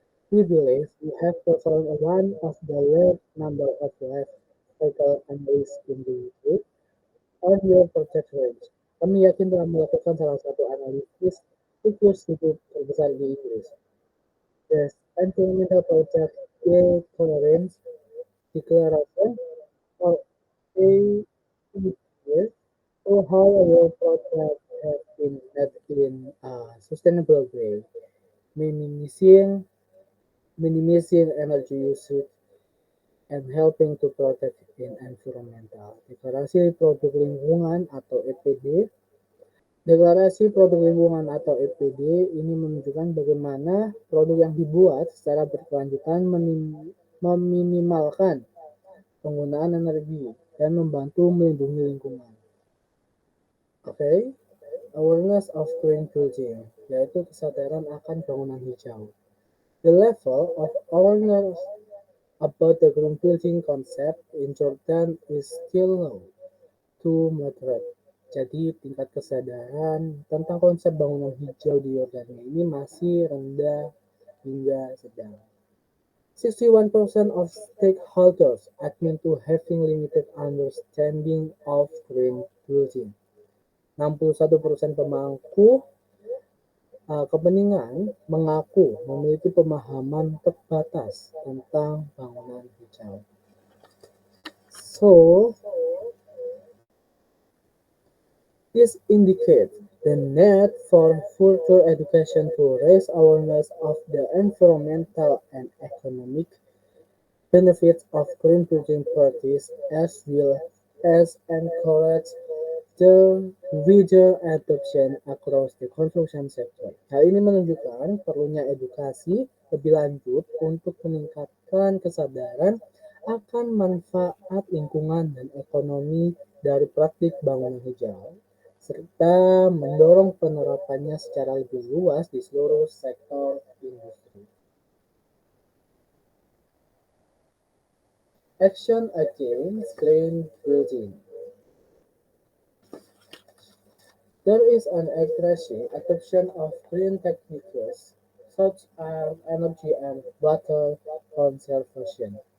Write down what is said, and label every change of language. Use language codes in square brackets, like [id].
[en] We believe we have performed one of the large number of life cycle analysis in the UK on your project range. [id] Kami yakin telah melakukan salah satu analisis siklus hidup terbesar di Inggris. [en] The Environmental Project Declaration Declaration or AEDS or how our project has been met in a sustainable way, minimizing minimizing energy usage and helping to protect in environmental. [id] Deklarasi produk lingkungan atau EPD. Deklarasi produk lingkungan atau EPD ini menunjukkan bagaimana produk yang dibuat secara berkelanjutan meminimalkan penggunaan energi dan membantu melindungi lingkungan. Oke, [en] awareness of green building, [id] yaitu kesadaran akan bangunan hijau. [en] The level of awareness about the green building concept in Jordan is still low to moderate. [id] Jadi tingkat kesadaran tentang konsep bangunan hijau di Yordania ini masih rendah hingga sedang. [en] 61% of stakeholders admit to having limited understanding of green building. [id] 61% pemangku kepentingan mengaku memiliki pemahaman terbatas tentang bangunan hijau. [en] So, this indicates the need for further education to raise awareness of the environmental and economic benefits of green building practice as well as encourage the wider adoption across the construction sector. [id] Hal ini menunjukkan perlunya edukasi lebih lanjut untuk meningkatkan kesadaran akan manfaat lingkungan dan ekonomi dari praktik bangunan hijau, serta mendorong penerapannya secara lebih luas di seluruh sektor industri. [en] Action against green building. There is an increasing adoption of green techniques such as energy and water conservation.